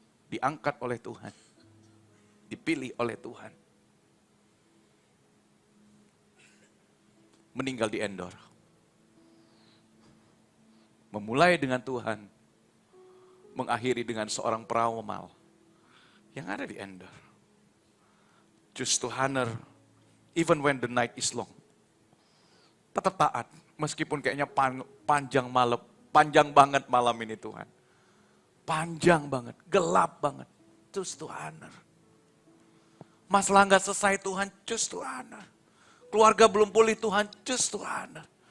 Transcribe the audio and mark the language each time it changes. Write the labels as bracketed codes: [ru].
[id] Diangkat oleh Tuhan. Dipilih oleh Tuhan. Meninggal di Endor. Memulai dengan Tuhan. Mengakhiri dengan seorang peramal yang ada di Endor. [en] Choose to honor even when the night is long. [id] Tetap taat. Meskipun kayaknya panjang banget malam ini Tuhan. Panjang banget, gelap banget. [en] Choose to honor. [id] Masalah nggak selesai Tuhan, [en] choose to honor. [id] Keluarga belum pulih Tuhan, choose to honor.